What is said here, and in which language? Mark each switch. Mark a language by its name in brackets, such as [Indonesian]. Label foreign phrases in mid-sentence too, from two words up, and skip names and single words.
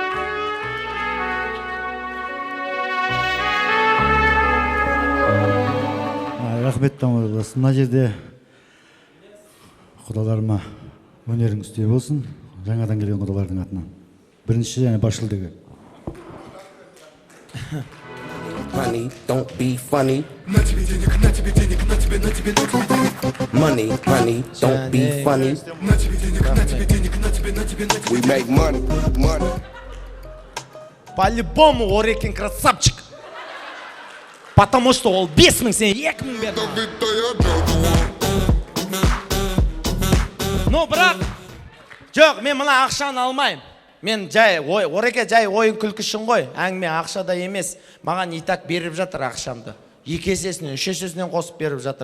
[Kazakh] Рахмет тамырлас. Мына жерде құдаларыма өнерің үстей болсын. Жаңадан келген құдалардың атынан. Бірінші және бас жүлдеге. [English] Honey, don't be funny. Money, honey, don't be funny. We make money, money. [Russian] По-любому Орекин красавчик. Потому что [Kazakh] ол 5000 сен 2000 берді. Ну, бірақ жоқ, мен мына ақшаны алмаймын. Мен жай Ореке жай ойын күлкішін ғой. Әңгіме ақшада емес. Маған итак беріп жатыр ақшамды. 2 есесінен, 3 есесінен қосып беріп жатыр.